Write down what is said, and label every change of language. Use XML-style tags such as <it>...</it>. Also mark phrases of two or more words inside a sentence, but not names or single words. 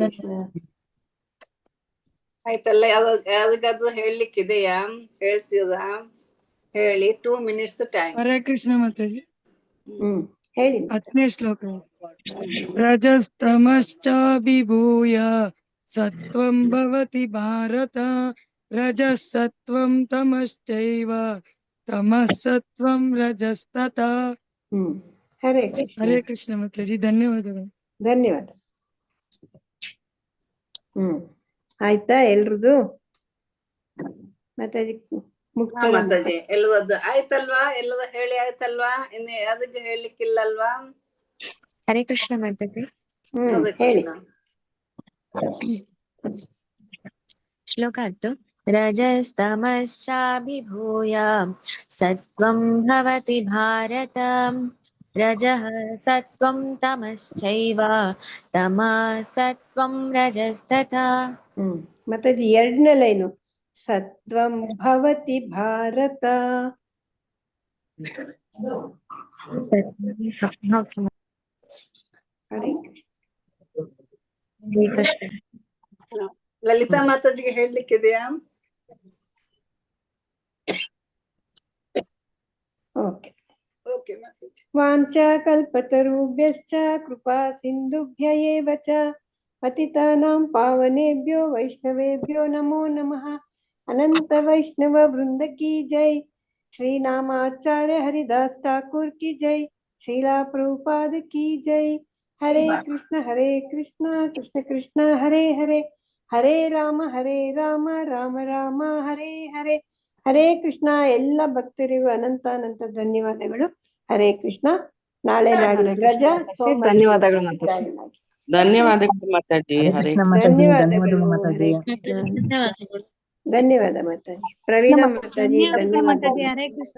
<kn>ಕೃಷ್ಣ. ಆಯ್ತಲ್ಲ, ಯಾರಿಗಾದ್ರೂ ಹೇಳ್ಲಿಕ್ಕಿದೆಯಾ? ಹೇಳ್ತೀರಾ? ಹೇಳಿ. 2</kn> <en>minutes time.</en> <kn>ಹರೇ ಕೃಷ್ಣ ಮಾತಾಜಿ. ಹೇಳಿ. 10ನೇ ಶ್ಲೋಕ.</kn> <sa>ರಜಸ್ತಮಶ್ಚಾಭಿಭೂಯ ಸತ್ವಂ ಭವತಿ ಭಾರತ ರಜಸತ್ವಂ ತಮಶ್ಚೈವ ತಮಃ ಸತ್ವಂ ರಜಸ್ತಥಾ.</sa> <kn>ಹರೇ ಕೃಷ್ಣ. ಹರೇ ಕೃಷ್ಣ ಮಾತಾಜಿ. ಧನ್ಯವಾದಗಳು. ಧನ್ಯವಾದ. ಆಯ್ತಾ ಎಲ್ರದು? ಮಾತಾಜಿ ಮುಗ್ಸೋಣ. ಮಾತಾಜಿ ಎಲ್ಲರದ್ದು ಆಯ್ತಲ್ವಾ? ಎಲ್ಲದ ಹೇಳಿ ಆಯ್ತಲ್ವಾ? ಇನ್ನು ಯಾವ್ದಕ್ಕೆ ಹೇಳ್ಲಿಕ್ಕಿಲ್ಲಲ್ವಾ? ಹರೇ ಕೃಷ್ಣ ಮಾತಾಜಿ. ಹೇಳಿ. ಶ್ಲೋಕ 10.</kn> <sa>ರಜಸ್ತಮಶ್ಚಾಭಿಭೂಯ ಸತ್ವಂ ಭವತಿ ಭಾರತ ರಜಃ ಸತ್ವಂ ತಮಶ್ಚೈವ ತಮಃ ಸತ್ವಂ ರಜಸ್ತಥಾ.</sa> <kn>ಮಾತಾಜಿ 2ನೇ ಲೈನು.</kn> <sa>ಸತ್ವಂ ಭವತಿ ಭಾರತ.</sa> <kn>ಹರೇ ಕೃಷ್ಣ. ಲಲಿತಾ ಮಾತಾಜಿಗೆ ಹೇಳ್ಲಿಕ್ಕಿದೆಯಾ? ಓಕೆ. ಓಕೆ ಮಾತಾಜಿ.</kn> <sa>ವಾಂಚಾಕಲ್ಪತರುಭ್ಯಶ್ಚ ಕೃಪಾ ಸಿಂಧುಭ್ಯ ಏವ ಚ ಪತಿತಾನಾಂ ಪಾವನೇಭ್ಯೋ ವೈಷ್ಣವೇಭ್ಯೋ ನಮೋ ನಮಃ.</sa> <hi>अनंत वैष्णव वृंद की जय। श्रीनामाचार्य हरिदास ठाकुर की जय. श्रीला प्रभुपाद की जय.</hi> <kn>ಹರೇ ಕೃಷ್ಣ ಕೃಷ್ಣ ಕೃಷ್ಣ ಹರೇ ಹರೇ, ಹರೇ ರಾಮ ರಾಮ ರಾಮ ಹರೇ ಹರೇ. ಹರೇ ಕೃಷ್ಣ. ಎಲ್ಲ ಭಕ್ತರಿಗೂ ಅನಂತ ಧನ್ಯವಾದಗಳು. ಹರೇ ಕೃಷ್ಣ. ನಾಳೆ ನಾಡಿದ್ದು ರಜಾ. ಧನ್ಯವಾದಗಳು ಮಾತಾಜಿ. ಧನ್ಯವಾದಗಳು ಮಾತಾಜಿ. ಹರೇ ಧನ್ಯವಾದಗಳು. ಹರೇ ಕೃಷ್ಣ. ಧನ್ಯವಾದ ಮಾತಾಜಿ. ಪ್ರವೀಣ ಮಾತಾಜಿ ಮಾತಾಜಿ. ಹರೇ ಕೃಷ್ಣ.</kn>